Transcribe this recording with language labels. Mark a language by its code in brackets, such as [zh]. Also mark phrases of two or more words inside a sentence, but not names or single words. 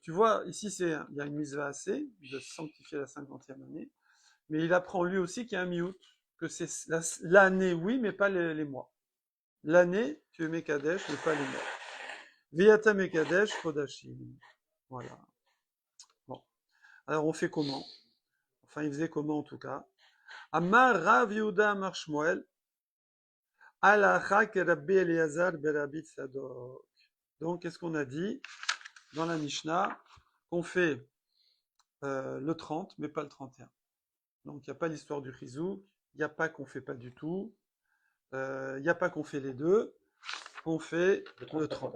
[fr] Tu vois, ici il y a une mitzvah assez de sanctifier la 50e année, mais il apprend lui aussi qu'il y a un miout, que c'est l'année oui, mais pas les mois. L'année, tu es Mekadesh, mais pas les mois. [he] ואתה מקדש חודשים. [fr] Voilà. Bon. Alors on fait comment? Enfin, il faisait comment en tout cas? [he] אמר רב יהודה אמר שמואל. הלכה רבי אליעזר ברבי צדוק. [fr] Donc, qu'est-ce qu'on a dit dans la Mishnah? Qu'on fait le 30, mais pas le 31. Donc, il n'y a pas l'histoire du chizouk, il n'y a pas qu'on fait pas du tout, il n'y a pas qu'on fait les deux, on fait le 30.